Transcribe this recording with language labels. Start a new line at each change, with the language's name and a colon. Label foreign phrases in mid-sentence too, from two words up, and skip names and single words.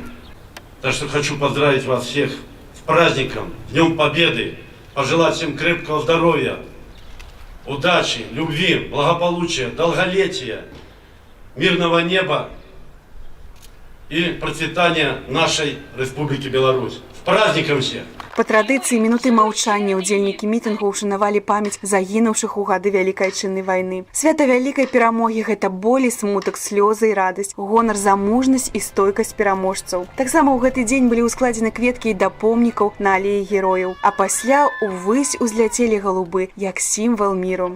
Russian: Так что хочу поздравить вас всех с праздником, Днем Победы. Пожелать всем крепкого здоровья, удачи, любви, благополучия, долголетия, мирного неба и процветания нашей Республики Беларусь. С праздником всех!
Belarusian: Па традыцыі мінуты маўчання ўдзельнікі мітынгу ўшанавалі памяць загінуўшых у гады вялікай айчыннай вайны. Свята вялікай перамогі – гэта боль і смутак, слёзы і радасць, гонар за мужнасць і стойкасць пераможцаў. Таксама ў гэты дзень былі ўскладзены кветкі і да помнікаў на алеі герояў, а пасля ўвысь узляцелі галубы, як сімвал міру.